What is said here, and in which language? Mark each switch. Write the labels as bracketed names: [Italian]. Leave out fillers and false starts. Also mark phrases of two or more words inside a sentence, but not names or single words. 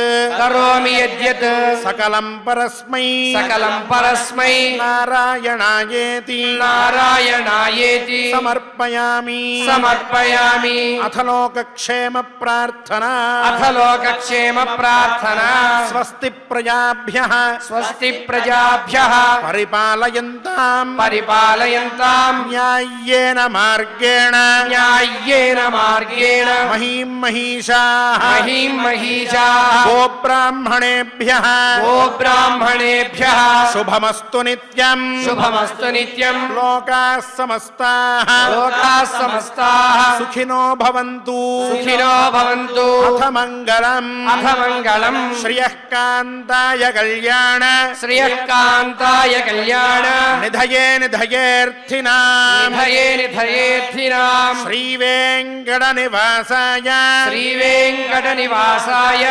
[Sanskrit] కరోమి యద్యత్ సకలం పరస్మై సకలం పరస్మై నారాయణాయేతి నారాయణాయేతి సమర్పయామి సమర్పయామి అథ లోకక్షేమ ప్రార్థనా అథ లోకక్షేమ ప్రార్థనా స్వస్తి ప్రజాభ్యః స్వస్తి ప్రజాభ్యః పరిపాలయంతాం పరిపాలయంతాం న్యాయ్యేన మార్గేణ న్యాయ్యేన మార్గేణ మహీం మహీషాః మహీం మహీషాః గోబ్రాహ్మణేభ్యః గోబ్రాహ్మణేభ్యః శుభమస్తు నిత్యం శుభమస్తు నిత్యం లోకాః సమస్తాః లోకాః సమస్తాః సుఖినో భవంతు సుఖినో భవంతు అథ మంగళం అథ మంగళం శ్రియః కాంతాయ కళ్యాణ శ్రియకాంతాయ కళ్యాణ నిధయే నిధయేర్థినాం నిధయే నిధయేర్థినాం శ్రీవేంకట నివాసాయ శ్రీవేంకట నివాసాయ